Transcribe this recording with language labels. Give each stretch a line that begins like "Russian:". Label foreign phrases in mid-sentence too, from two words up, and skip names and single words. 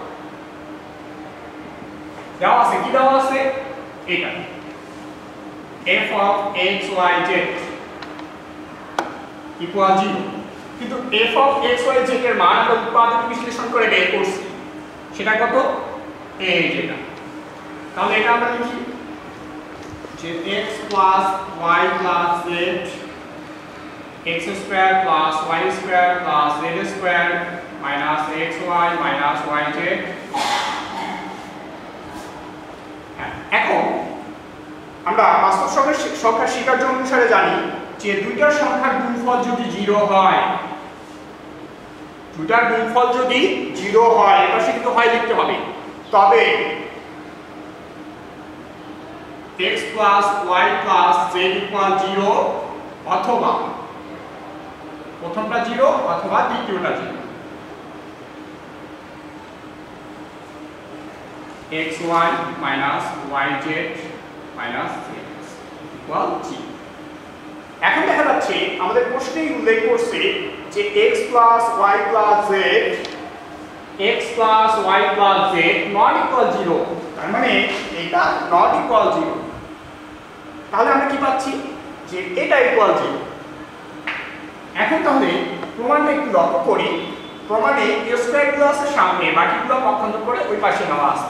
Bangla: দেওয়া আছে কি, দেওয়া আছে এটা
English: f of xyz equal 0,
Bangla: কিন্তু
English: f of xyz
Bangla: এর মান আমরা উৎপাদক বিশ্লেষণ করে বের করছি, সেটা কত, এই যেটা। তাহলে এটা আমরা লিখি যে
English: x plus y plus z, x square plus y square plus z square minus xy minus yz।
Bangla: এখন আমরা বাস্তব সংখ্যার স্বীকার্য অনুসারে জানি যে দুইটার সংখ্যার গুণফল যদি 0 হয়, দুইটার গুণফল যদি 0 হয়, এটা কিন্তু হয় লিখতে হবে, তবে
English: x plus y plus z equal 0
Bangla: অথবা প্রথমটা 0 অথবা দ্বিতীয়টা 0
English: xy minus yz minus zx equal 0।
Bangla: এখন দেখা যাচ্ছে আমাদের প্রশ্নেই উল্লেখ করছে যে
English: x plus y plus z x plus y plus z not equal 0,
Bangla: তার মানে এটা
English: not equal 0।
Bangla: তাহলে আমরা কি পাচ্ছি যে এটা ইকুয়াল 0। এখন তাহলে প্রমাণটা একটু লক্ষ্য করি। প্রমাণে
English: a square
Bangla: গুলো আছে সামনে, বাকিগুলো পক্ষান্তর করে ওই পাশে নেওয়া আছে।